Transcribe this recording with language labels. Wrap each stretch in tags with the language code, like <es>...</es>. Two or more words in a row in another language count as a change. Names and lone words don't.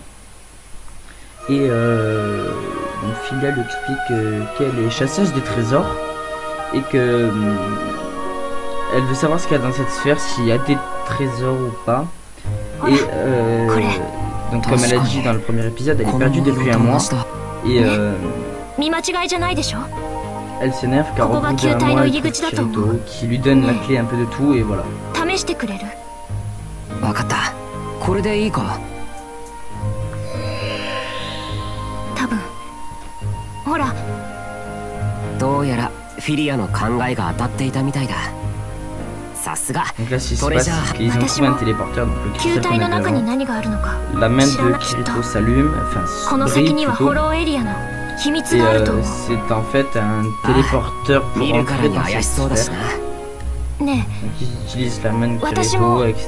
<fr>Et donc Filia lui explique qu'elle est chasseuse de trésors et que elle veut savoir ce qu'il y a dans cette sphère, s'il y a des trésors ou pas. Et donc comme elle a dit dans le premier épisode, elle est perdue depuis un mois. Et elle s'énerve car au bout d'un mois elle trouve Kirito qui lui donne la clé un peu de tout et voilà.</fr> <ja>わかった。これでいいか？多分。ほら。どうやらフィリアの考えが当たっていたみたいだ。さすが。トレジャー。私も球体の中に何があるのか。</ja> <fr>La main de Kirito s'allume, enfin brille plutôt. Et c'est en fait un téléporteur pour rentrer dans cette sphère. Donc ils utilisent la main de Kirito, etc.</fr>